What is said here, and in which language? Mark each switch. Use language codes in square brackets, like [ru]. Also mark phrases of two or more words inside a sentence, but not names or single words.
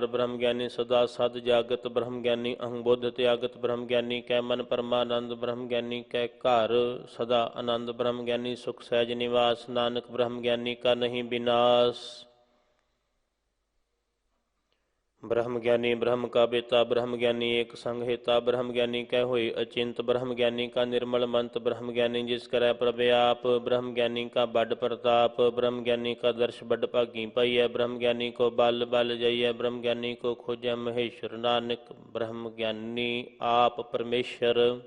[pa] ਬ੍ਰਹਮ ਗਿਆਨੀ ਸਦਾ ਸਦ ਜਾਗਤ, ਬ੍ਰਹਮ ਗਿਆਨੀ ਅਹੰ ਬੁੱਧ ਤਿਆਗਤ। ਬ੍ਰਹਮ ਗਿਆਨੀ ਕੈ ਮਨ ਪਰਮਾਨੰਦ, ਬ੍ਰਹਮ ਗਿਆਨੀ ਕੈ ਘਰ ਸਦਾ ਆਨੰਦ। ਬ੍ਰਹਮ ਗਿਆਨੀ ਸੁਖ ਸਹਿਜ ਨਿਵਾਸ, ਨਾਨਕ ਬ੍ਰਹਮ ਗਿਆਨੀ ਕਾ ਨਹੀਂ ਵਿਨਾਸ਼। ਬ੍ਰਹਮ ਗਿਆਨੀ ਬ੍ਰਹਮ ਕਾ ਬੇਤਾ, ਬ੍ਰਹਮ ਗਿਆਨੀ ਏਕ ਸੰਗ ਹੇਤਾ, ਬ੍ਰਹਮ ਗਿਆਨੀ ਕਹ ਹੋਈ ਅਚਿੰਤ, ਬ੍ਰਹਮ ਗਿਆਨੀ ਕਾ ਨਿਰਮਲ ਮੰਤ, ਬ੍ਰਹਮ ਗਿਆਨੀ ਜਿਸ ਕਰੇ ਪ੍ਰਵਿਆਪ, ਬ੍ਰਹਮ ਗਿਆਨੀ ਕਾ ਬੜ ਪ੍ਰਤਾਪ, ਬ੍ਰਹਮ ਗਿਆਨੀ ਕਾ ਦਰਸ਼ ਬੜ ਭਾਗੀ ਪਾਈ ਹੈ, ਬ੍ਰਹਮ ਗਿਆਨੀ ਕੋ ਬਲ ਬਲ ਜਾਈਏ, ਬ੍ਰਹਮ ਗਿਆਨੀ ਕੋ ਖੋਜੇ ਮਹੇਸ਼ਵਰ ਨਾਨਕ, ਬ੍ਰਹਮ ਗਿਆਨੀ ਆਪ ਪਰਮੇਸ਼ਵਰ।